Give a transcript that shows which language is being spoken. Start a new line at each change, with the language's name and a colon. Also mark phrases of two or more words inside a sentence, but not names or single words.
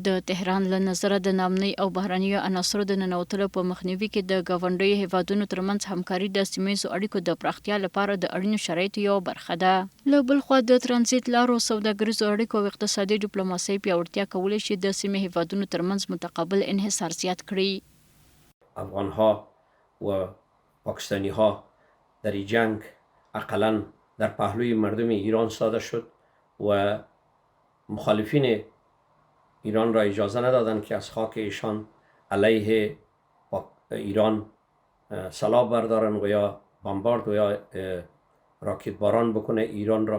Pashto: د تهران له نظره د ناامنۍ او بهرنیو عناصرو د ننوتلو په مخنیوي کې د ګاونډیو هیوادونو ترمنځ همکاري د سیمه‌ییزو اړیکو د پراختیا لپاره د اړینو شرایطو یوه برخه ده. له بل خوا د ترانزیت لارو، سوداګریزو اړیکو او اقتصادي ډیپلوماسۍ پیاوړتیا کولی شي د سیمې هیوادونو ترمنځ متقابل انحصار زیات کړي.
Persian: افغان‌ها و پاکستانی‌ها در این جنگ اقلاً در پهلوی مردم ایران ساده شد و مخالفین ایران را اجازه ندادند که از خاک ایشان علیه ایران سلاح بردارن و یا بمبارد و یا راکت باران بکنه ایران را.